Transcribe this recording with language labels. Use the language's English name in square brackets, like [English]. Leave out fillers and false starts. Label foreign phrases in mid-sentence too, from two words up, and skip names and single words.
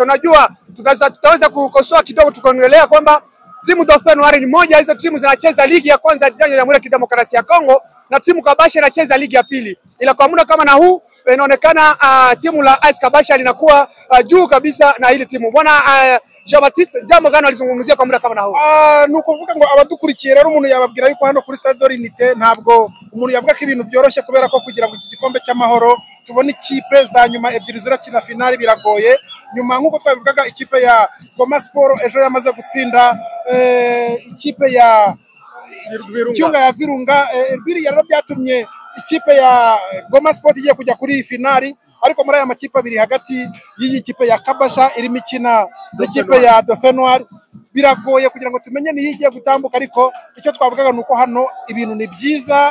[Swahili] Unajua tutaweza kukosoa kidogo tukaongelea kwamba timu Dauphin Noir ni moja hizo timu zinacheza ligi ya kwanza ya Jamhuri ya Kidemokrasia ya Kongo na timu Kabasha inacheza ligi ya pili. Ila kwa muda kama na huu inaonekana timu la AS Kabasha linakuwa juu kabisa na ile timu. Bwana Jean Baptiste, jambo gani alizungumzia kwa muda kama na huu? [Kinyarwanda] Nuko vuga ngo abadukurikiye rero umuntu yababwira yuko hano kuri Stade Dorinite ntabwo umuntu yavuga ko ibintu byoroshye kubera ko kugira ngo iki gikombe cy'amahoro tubone ikipe za nyuma ebyiri zirakina finali biragoye. Nyuma nkuko twabivugaga ikipe ya Goma Sport ejo yamaze gutsinda ikipe ya Icyunga ya Virunga, biriya rero byatumye ikipe ya Goma Sport igiye kujya kuri finali, ariko muri aya makipe abiri hagati y'iyi kipe ya Kabasha irimo ikina n'ikipe ya Dauphin Noir biragoye kugira ngo tumenye niyo igiye gutambuka, ariko icyo twavugaga nuko hano ibintu ni byiza.